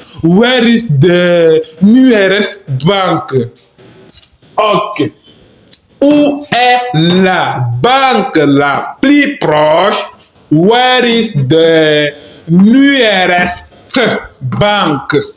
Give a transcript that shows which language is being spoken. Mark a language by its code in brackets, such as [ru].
[en] Where is the nearest bank? Ok. [fr] Où est la banque la plus proche? [en] Where is the nearest bank?